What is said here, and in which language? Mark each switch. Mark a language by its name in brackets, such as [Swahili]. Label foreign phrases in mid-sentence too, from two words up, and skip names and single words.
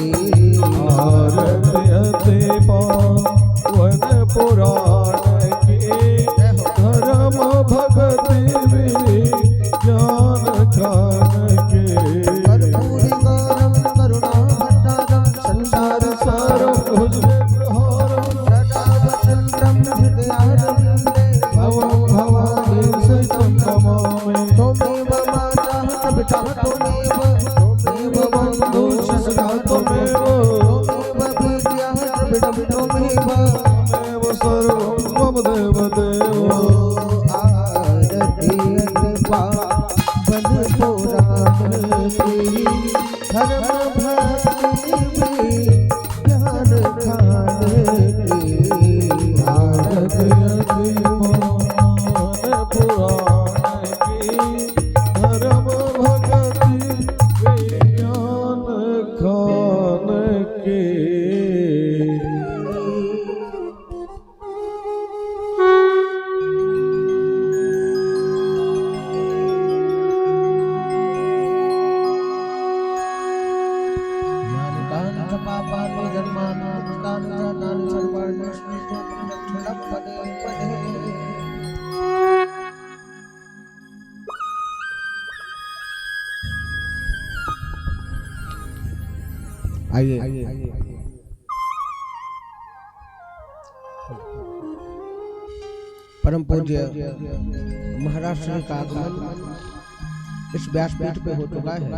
[Hindi] आरती अति पावन पुराण की धर्म भगति विज्ञान खान के [Sanskrit] कर्पूरी गौरम करुणा भट्टारम संसार सारं भुजगेन्द्रहारं सदा वसंतम हृदयारविंदे भवं भवानी सहितं नमामि त्वमेव माता पिता त्वमेव बन्धु सखा त्वमेव विद्या द्रविडं त्वमेव त्वमेव सर्वं मम देवदेव [Hindi] आरती अति पावन पुराण की धर्म भक्ति ज्ञान खान की आरती अति पावन पुराण की धर्म भगति विज्ञान खान के [Sanskrit] ज्ञानकांत पापानि जन्मानि कांतानि सर्वाणि दक्षिणं पदे पदे [Hindi] आइए परम पूज्य महाराष्ट्र का आगमन इस व्यासपीठ पे हो चुका है।